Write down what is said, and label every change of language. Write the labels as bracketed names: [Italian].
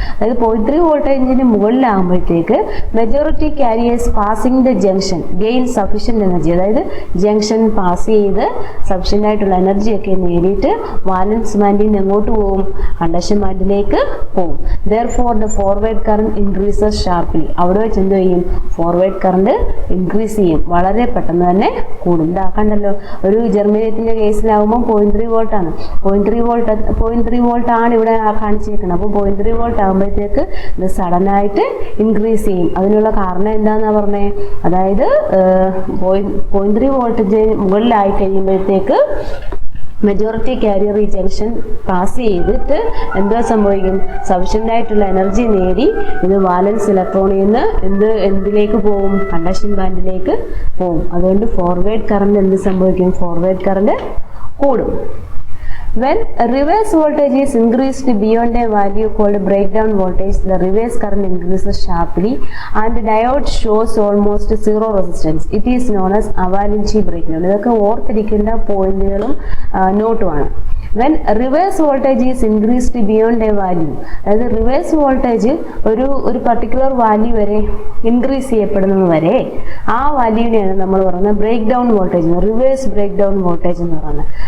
[Malayalam] അതായത് 0.3 വോൾട്ടേജിന് മുകളിലാകുമ്പോഴത്തേക്ക് [English] majority carriers passing the junction gain sufficient energy, [Malayalam] അതായത് ജംഗ്ഷൻ പാസ് ചെയ്ത് സഫീഷ്യന്റ് ആയിട്ടുള്ള എനർജി ഒക്കെ നേടിയിട്ട് വാലൻസ് ബാൻഡിൽ നിന്ന് എങ്ങോട്ട് പോകും? കണ്ടക്ഷൻ ബാൻഡിലേക്ക് പോകും. [English] Therefore the forward current increases sharply. [Malayalam] അവിടെ വെച്ച് എന്ത് ചെയ്യും? ഫോർവേഡ് കറണ്ട് ഇൻക്രീസ് ചെയ്യും, വളരെ പെട്ടെന്ന് തന്നെ കൂടും. ഇതാ കണ്ടല്ലോ, ഒരു ജർമേനിയത്തിന്റെ കേസിലാവുമ്പോൾ 0.3 വോൾട്ട് ആണ്. 0.3 വോൾട്ട് ആണ് ഇവിടെ കാണിച്ചിരിക്കുന്നത്. അപ്പോൾ 0.3 വോൾട്ട് ആകുമ്പോഴത്തേക്ക് ഇത് സഡൻ ആയിട്ട് ഇൻക്രീസ് ചെയ്യും. അതിനുള്ള കാരണം എന്താന്നാ പറഞ്ഞേ? അതായത് 0.3 വോൾട്ടേജ് മുകളിലായി കഴിയുമ്പോഴത്തേക്ക് മെജോറിറ്റി കാരിയർ ഈ ജംഗ്ഷൻ പാസ് ചെയ്തിട്ട് എന്താ സംഭവിക്കും? സഫീഷ്യന്റ് ആയിട്ടുള്ള എനർജി നേടി ഇത് വാലൻസ് ഇലക്ട്രോണിൽ നിന്ന് എന്തിലേക്ക് പോകും? കണ്ടക്ഷൻ ബാൻഡിലേക്ക് പോകും. അതുകൊണ്ട് ഫോർവേഡ് കറണ്ട് എന്ത് സംഭവിക്കും? ഫോർവേഡ് കറണ്ട് കൂടും. [English] When reverse voltage is increased beyond a value called breakdown voltage, the reverse current increases sharply and the diode shows almost zero resistance. It is known as avalanche breakdown. [Malayalam] ഇതൊക്കെ ഓർത്തിരിക്കേണ്ട പോയിന്റുകളും നോട്ടുമാണ്. [English] When reverse voltage is increased beyond a value, [Malayalam] അതായത് reverse voltage ഒരു particular value വരെ increase ചെയ്യപ്പെടുന്നത് വരെ ആ വാല്യൂവിനെയാണ് നമ്മൾ പറയുന്നത് break down voltage, reverse break down voltage എന്ന് പറയുന്നത്.